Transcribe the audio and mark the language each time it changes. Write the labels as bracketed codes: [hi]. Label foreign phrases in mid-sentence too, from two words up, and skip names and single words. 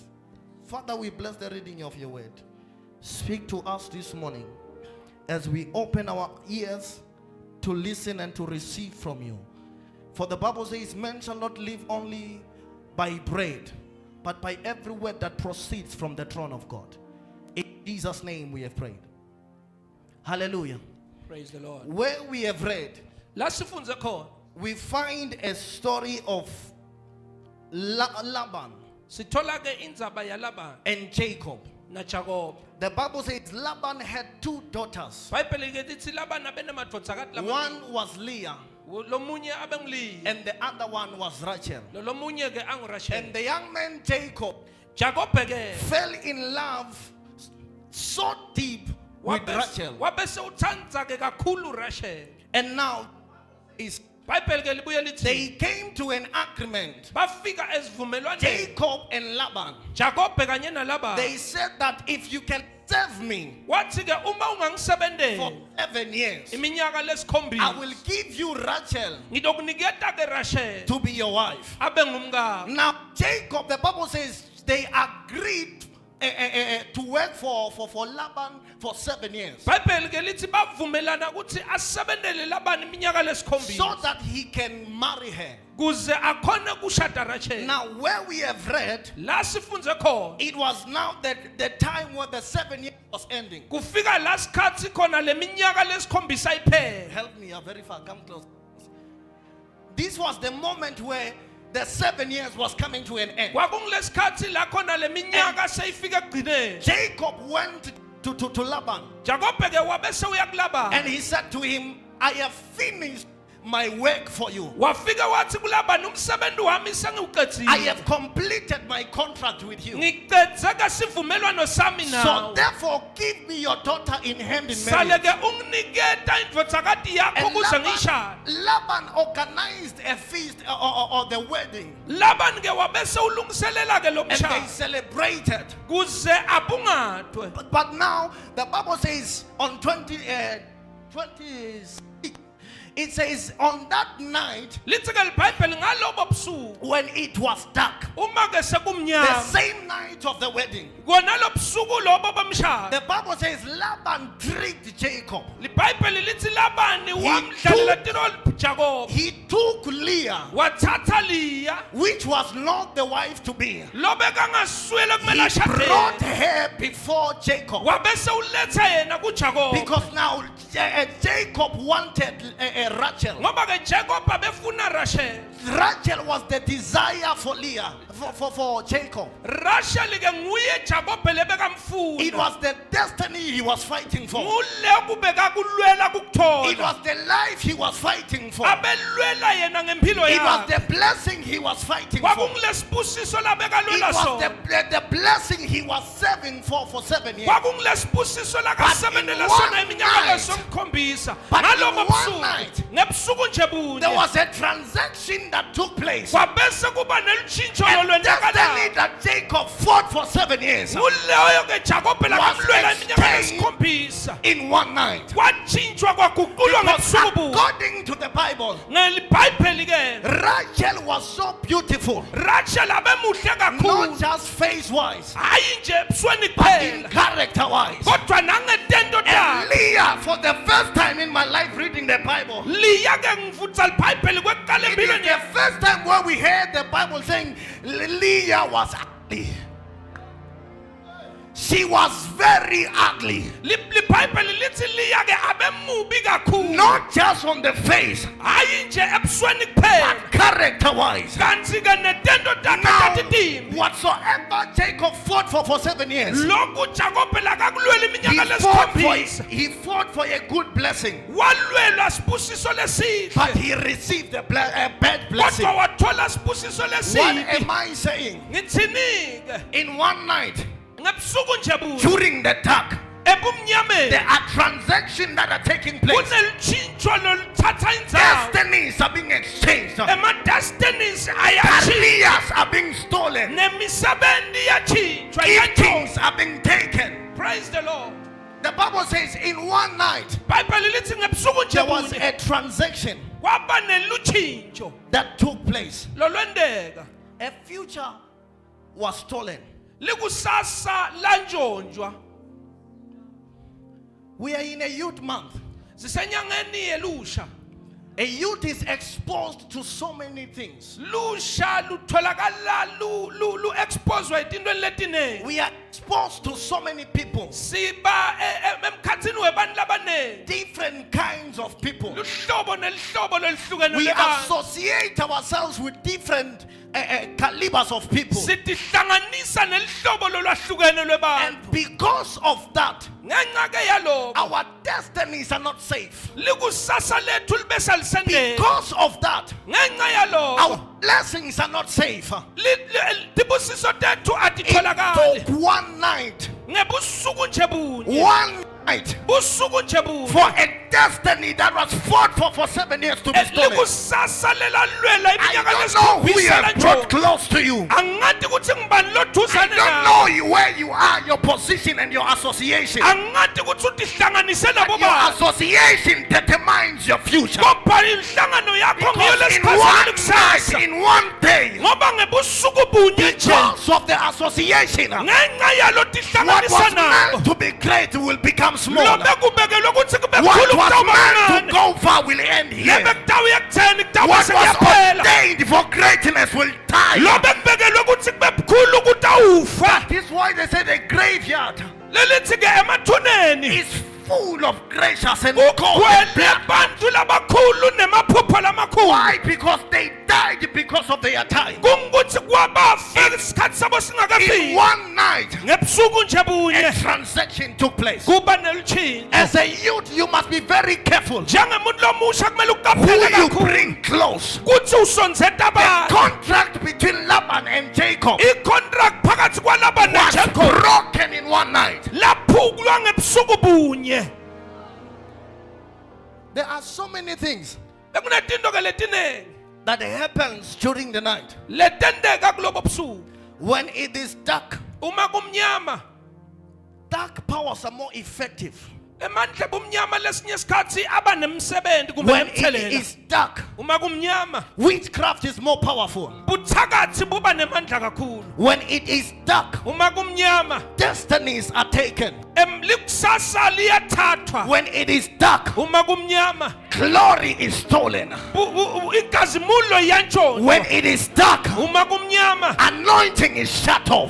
[en] Father, we bless the reading of your word. Speak to us this morning as we open our ears to listen and to receive from you. For the Bible says, men shall not live only by bread, but by every word that proceeds from the throne of God. In Jesus' name we have prayed. Hallelujah. Praise the Lord. where we have read, [ss] La sifunze khona [en] we find a story of Laban [ss] sithola ke indzaba yaLabani [en] and Jacob. [ss] naJakob. [en] The Bible says Laban had two daughters. [ss] Bible ke lithi Labani abenamadodakazi lamabili. [en] One was Leah [ss] Lomunye abenguli [en] and the other one was Rachel. [ss] lomunye ke anguRachel. [en] And the young man Jacob [ss] Jacob ke [en] fell in love so deep with Rachel. [ss] wabese uthanda ke kakhulu Rachel. [en] And now is [ss] Bible ke libuye lithi [en] they came to an agreement. [ss] bafika esivumelwaneni [en] Jacob and Laban. [ss] Jacob kanye naLabani. [en] They said that if you can serve me [ss] Wathi ke uma [en] for [ss] ungangisebenzeli [en] 7 years, [ss] iminyaka [en] I [ss] lesikhombisa [en] will give you Rachel [ss] ngizokuniketa ke Rachel [en] to be your wife. [ss] abe ngumkakho. [en] Now Jacob, the Bible says they agreed to work for Laban for 7 years [ss] Bible ke lithi bavumelana ukuthi asebenzele Labani iminyaka [en] so [ss] lesikhombisa [en] that he can marry her. [ss] kuze akhone kushada Rachel. [en] Now where we have read, [ss] La sifunze khona [en] it was now that the time where the 7 years was ending. [ss] kufika la sikhathi khona leminyaka lesikhombisa iphela. [en] Help me, you're very far, come close. This was the moment where the 7 years was coming to an end. [ss] Kwakungilesikhathi la khona leminyaka seyifika ekugcineni. [en] Jacob went to Laban [ss] Jacob ke wabese uya kuLabani [en] and he said to him, I have finished my work for you. [ss] wafika wathi kuLabani umsebenzi wami sengiwuqedile. [en] I have completed my contract with you. [ss] Ngiqedze ke sivumelwano sami [en] So [ss] nawe. [en] therefore give me your daughter in hand in [ss] Sale [en] marriage. [ss] ke unginiketa indvodakati yakho [en] And [ss] kuze ngishade. [en] Laban organized a feast or the wedding, [ss] Labani ke wabese ulungiselela ke lo [en] and they [ss] mshado [en] celebrated. [ss] kuze abungathwe. [en] But now the Bible says on 26, it says on that night [ss] Lithi ke iBhayibheli ngalobo busuku [en] when it was dark, [ss] uma ke [en] the [ss] sekumnyama [en] same night of the wedding, [ss] kona lo busuku lobo bomshado. [en] the Bible says Laban tricked Jacob. [ss] iBhayibheli lithi Labani wamdlalela tiro Jacob. [en] He took Leah, [ss] Wathatha Leah [en] which was not the wife to be. [ss] lobeka ngaswele kumele [en] He brought [ss] ashade. [en] her before Jacob. [ss] Wabese uletha yena kuJacob. [en] Because now Jacob wanted Rachel. [ss] Ngoba ke Jacob abefuna Rachel. [en] Rachel was the desire for Leah, for Jacob. [ss] Rachel ke nguye Jacob lebeka mfuna. [en] It was the destiny he was fighting for. [ss] Ngule kubeka kulwela [en] It [ss] kukuthola. [en] was the life he was fighting for. [ss] Abelwela yena ngempilo [en] It was [ss] yakhe. [en] the blessing he was fighting for. [ss] Kwakungilesibusiso labeka [en] It [ss] lwela [en] was [ss] sona. [en] the blessing he was serving for 7 years. [ss] Kwakungilesibusiso lakasebenzela [en] in [ss] sona [en] one [ss] iminyaka [en] night- [ss] lesikhombisa. [en] But in [ss] Ngalobo [en] one [ss] busuku [en] night, [ss] ngebusuku nje [en] There [ss] bunye. [en] was a transaction that took place. [ss] Kwabese kuba nelutshintsho [en] A destiny [ss] lolwenzakalayo. [en] that Jacob fought for 7 years [ss] Nguleyo ke Jacob [en] Was [ss] lakamlwela iminyaka [en] exchanged [ss] lesikhombisa. [en] in one night. [ss] Kwatshintshwa kwaguqulwa [en] Because [ss] ngebusuku bunye. [en] according to the Bible, [ss] NgeBhayibheli ke [en] Rachel was so beautiful, [ss] Rachel abemuhle [en] not [ss] kakhulu. [en] just face wise, [ss] Hayi nje ebusweni [en] but in [ss] kuphela. [en] character wise. [ss] Kodwa nangetendo [en] And [ss] yakhe. [en] Leah, for the first time in my life reading the Bible, [ss] Leah ke ngivutsa iBhayibheli kwekuqala [en] it is [ss] empilweni [en] the [ss] yakhe. [en] first time where we heard the Bible saying Leah was ugly. She was very ugly. [ss] LiBhayibheli lithi Leah ke abemubi kakhulu. [en] Not just on the face, [ss] Hayi nje ebusweni kuphela. [en] but character wise. [ss] Kanti ke netendo takhe [en] Now, [ss] tatimbi. [en] whatsoever Jacob fought for 7 years, [ss] Lokhu Jacob lakakulwela [en] he [ss] iminyaka lesikhombisa. [en] fought for a good blessing, [ss] Walwela sibusiso [en] but [ss] lesihle. [en] he received a bad blessing. [ss] Kodwa wathola sibusiso [en] What [ss] lesibi. [en] am I saying? [ss] Ngithini ke? [en] In one night, [ss] Ngebusuku nje bunye. [en] during the dark, [ss] Ebumnyameni. [en] there are transactions that are taking place. [ss] Kunelutshintsho loluthatha indzawo. [en] Destinies are being exchanged. [ss] Ema-destinies ayashintsha. [en] Careers are being stolen. [ss] Nemisebenti iyatshintshwa [en] Giftings are being taken. Praise the Lord. The Bible says in one night, [ss] iBhayibheli lithi ngebusuku nje [en] there was [ss] bunye [en] a transaction [ss] kwaba nelutshintsho [en] that took place. [ss] lolwendeka. [en] A future was stolen. [ss] Likusasa lantshontshwa. [en] We are in a youth month. [ss] Sisenyangeni yelusha. [en] A youth is exposed to so many things. [ss] lusha lutholakala lu exposed izinto letinengi. [en] We are exposed to so many people, [ss] Siba emkhatsini webantu labanengi. [en] different kinds of people. [ss] Luhlobo nelihlobo loluhlukene [en] We [ss] lwabantu. [en] associate ourselves with different calibers of people. [ss] Sitihlanganisa nelihlobo lolwahlukene lwabantu. [en] And because of that, [ss] Ngenxa ke yalokho, [en] our destinies are not safe. [ss] likusasa lethu libe salisendele. [en] Because of that, [ss] Ngenxa yalokho, [en] our blessings are not safe. [ss] tibusiso tethu [en] It [ss] atitholakali. [en] took one night, [ss] Ngebusuku nje bunye. [en] one night, [ss] Busuku nje bunye. [en] for a destiny that was fought for 7 years to be stolen. [ss] Likusasa lelalwela [en] I [ss] iminyaka [en] don't know who you [ss] lesikhombisa [en] have brought [ss] nje. [en] close to you. [ss] Angati ukuthi ngibani [en] I [ss] loduzane [en] don't [ss] nawe. [en] know where you are, your position and your association. [ss] Angati ukuthi utihlanganise nabo [en] Your [ss] bani. [en] association determines your future. [ss] Kodwa inhlangano yakho ngiyo [en] Because in [ss] lesikhazana [en] one [ss] kusasa. [en] night, in one day, [ss] Ngoba ngebusuku bunye nje. [en] because of the association, what [ss] Ngenxa yalo tihlanganisa [en] was [ss] nabo. [en] meant to be great will become small. [ss] Lo bekubekelwe ukuthi kube [en] What [ss] kukhulu [en] was [ss] kutawuba [en] meant to [ss] kancane. [en] go far will end here. [ss] Lebekutawu ekutheni kutawuba [en] What was [ss] sekuyaphela. [en] ordained for greatness will die. [ss] Lo bekubekelwe ukuthi kube kukhulu kutawufa. [en] This is why they say the graveyard [ss] Lelithi ke emathuneni [en] is full of gracious and golden [ss] kugcwele [en] blood. [ss] abantu labakhulu nemaphupho lamakhulu. [en] Why? Because they died because of their time. [ss] Kungukuthi kwabafa isikhathi sabo [en] In [ss] singakafiki. [en] one night, [ss] Ngebusuku nje [en] a [ss] bunye [en] transaction took place. [ss] kuba nelutshintsho. [en] As a youth, you must be very careful [ss] Njengemuntu lomusha kumele [en] who [ss] uqaphele [en] you [ss] kakhulu [en] bring close. [ss] kuthi usonzeta [en] The [ss] abantu. [en] contract between Laban and Jacob [ss] I-contract phakathi kwalaba [en] was [ss] noJacob [en] broken in one night. [ss] laphukulwa ngebusuku bunye. [en] There are so many things [ss] Bekunetinto ke letinengi [en] that happens during the night. [ss] letendeka kulobo busuku. [en] When it is dark, [ss] Uma kumnyama, [en] dark powers are more effective. [ss] emandla bomnyama lesinye isikhathi aba nemsebenzi kumbe [en] When it [ss] nemthelela. [en] is dark, [ss] Uma kumnyama, [en] witchcraft is more powerful. [ss] buthakathi buba nemandla kakhulu. [en] When it is dark, [ss] Uma kumnyama, [en] destinies are taken. [ss] likusasa liyathathwa. [en] When it is dark, [ss] Uma kumnyama, [en] glory is stolen. [ss] inkazimulo yantshontsho. [en] When it is dark, [ss] Uma kumnyama, [en] anointing is shut off.